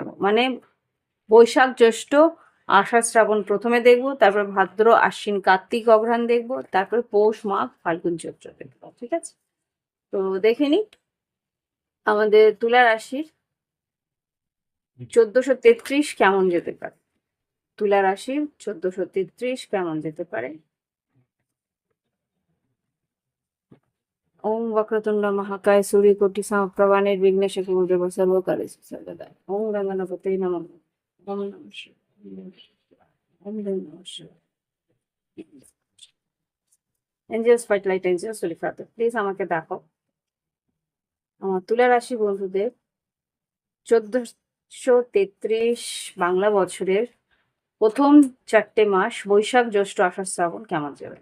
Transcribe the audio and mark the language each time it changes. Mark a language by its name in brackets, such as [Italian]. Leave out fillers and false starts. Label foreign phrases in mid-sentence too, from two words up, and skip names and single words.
[Bangla] মানে বৈশাখ জ্যৈষ্ঠ আষাঢ় শ্রাবণ প্রথমে দেখব, তারপর ভাদ্র আশ্বিন কার্তিক অঘ্রাণ দেখব, তারপর পৌষ মাঘ ফাল্গুন চৈত্র দেখব। ঠিক আছে, তো দেখে নিই আমাদের তুলা রাশির 1433 কেমন যেতে পারে। তুলা রাশি 1433 কেমন যেতে পারে। [Sanskrit] ওম वक्रतुंड महाकाय सूर्यकोटि समप्रभा निर्विघ्नेश कुरुदेव सर्वकार्येषु सर्वदा। ओम गंगणपतये नमः। ओम नमः शिवाय। ओम नमः शिवाय। [Bangla] এঞ্জেলস ফাইট লাইট এঞ্জেলস লিখাতে প্লিজ আমাকে দেখো আমার তুলা রাশি বন্ধুদের 1433 বাংলা বছরের প্রথম 4টে মাস বৈশাখ জ্যৈষ্ঠ আষাঢ় শ্রাবণ কেমন যাবে।